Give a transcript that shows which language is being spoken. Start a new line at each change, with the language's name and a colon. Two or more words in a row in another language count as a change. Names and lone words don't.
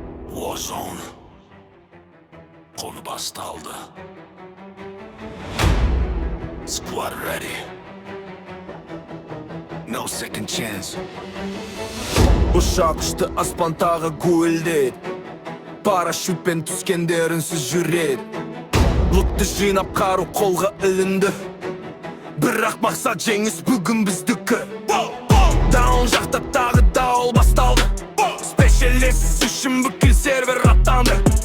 Kazakh: Warzone. Konu басталды.
English: Squad ready. No second chance.
Kazakh: Ұшақ ұшты, аспан тағы гуілдейді. Парашютпен түскендер үнсіз жүреді. Лутты жинап, қару қолға ілінді. Бірақ мақсат жеңіс бүгін біздікі. Даун жақта тағы дауыл басталды. Спешиалист үшін бүкіл сервер аттанды.